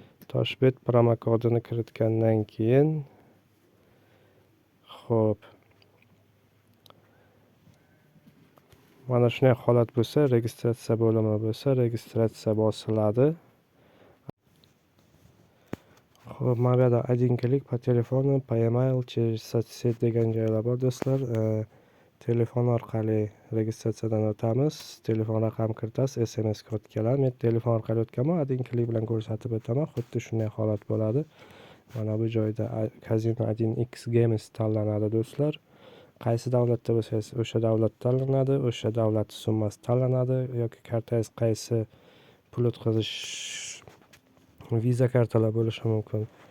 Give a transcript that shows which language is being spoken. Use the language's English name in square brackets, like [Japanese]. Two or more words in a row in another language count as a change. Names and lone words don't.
[Uzbek] Toshbet promokodini kiritgandan keyin, xo'p, mana shunday holat bo'lsa, registratsiya bo'limi bo'lsa, registratsiya bosiladi. Xo'p, mana bu yerda [Russian] один клик по телефону, по email, через соцсеть [Uzbek] degan joylar bor, do'stlar. E, telefon orqali registratsiyadan o'tamiz. Telefon raqam kiritasiz, S M S kod keladi. Men telefon orqali o'tganman, [Russian] один клик [Uzbek] bilan ko'rsatib o'taman. Xuddi shunday holat bo'ladi. Mana bu joyda a-, Casino один X Games tanlanadi, do'stlar. Qaysi davlatda bo'lsangiz, o'sha davlat tanlanadi, o'sha davlat summasi tanlanadi yoki kartangiz qaysi pul o'tkazish, viza kartalar bo'lishi mumkin.